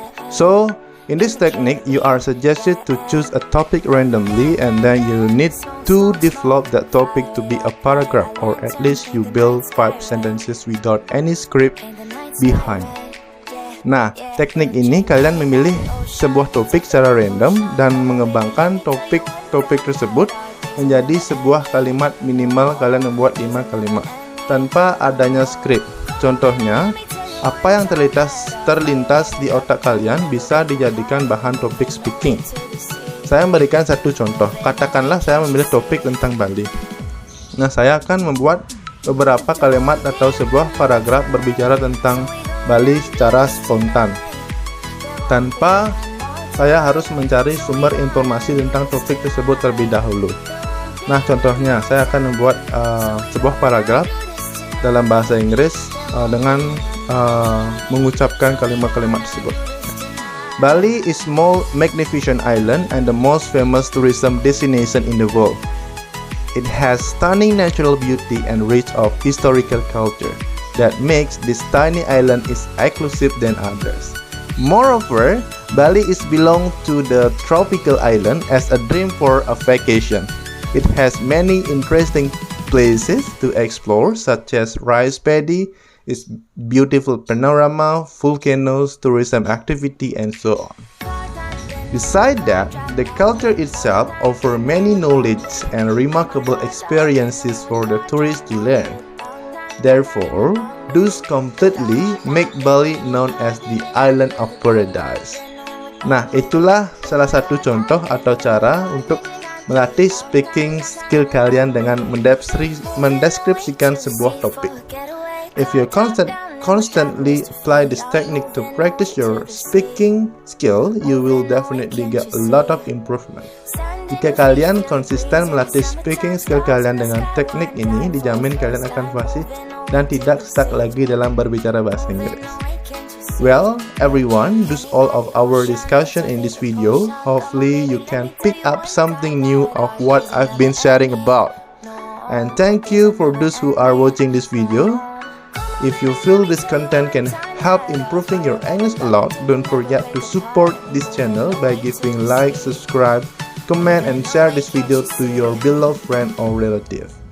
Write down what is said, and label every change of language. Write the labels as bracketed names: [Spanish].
[English] So, in this technique, you are suggested to choose a topic randomly and then you need to develop that topic to be a paragraph, or at least you build 5 sentences without any script behind. [Indonesian] Nah, teknik ini kalian memilih sebuah topik secara random dan mengembangkan topik tersebut menjadi sebuah kalimat. Minimal kalian membuat 5 kalimat tanpa adanya skrip. Contohnya, apa yang terlintas di otak kalian bisa dijadikan bahan topik speaking. Saya memberikan satu contoh. Katakanlah saya memilih topik tentang Bali. Nah, saya akan membuat beberapa kalimat atau sebuah paragraf berbicara tentang Bali secara spontan tanpa saya harus mencari sumber informasi tentang topik tersebut terlebih dahulu. Nah, contohnya saya akan membuat sebuah paragraf dalam bahasa Inggris dengan mengucapkan kalimat-kalimat tersebut. [English] Bali is small magnificent island and the most famous tourism destination in the world. It has stunning natural beauty and rich of historical culture that makes this tiny island is exclusive than others. Moreover, Bali is belong to the tropical island as a dream for a vacation. It has many interesting places to explore such as rice paddy, its beautiful panorama, volcanoes, tourism activity, and so on. Besides that, the culture itself offers many knowledge and remarkable experiences for the tourists to learn. Therefore, thus completely make Bali known as the island of paradise. [Indonesian] Nah, itulah salah satu contoh atau cara untuk melatih speaking skill kalian dengan mendeskripsikan sebuah topik. [English] If you constantly apply this technique to practice your speaking skill, you will definitely get a lot of improvement. [Indonesian] Jika kalian konsisten melatih speaking skill kalian dengan teknik ini, dijamin kalian akan fasih dan tidak stuck lagi dalam berbicara bahasa Inggris. [English] Well, everyone, that's all of our discussion in this video. Hopefully, you can pick up something new of what I've been sharing about. And thank you for those who are watching this video. If you feel this content can help improving your English a lot, don't forget to support this channel by giving like, subscribe, comment, and share this video to your beloved friend or relative.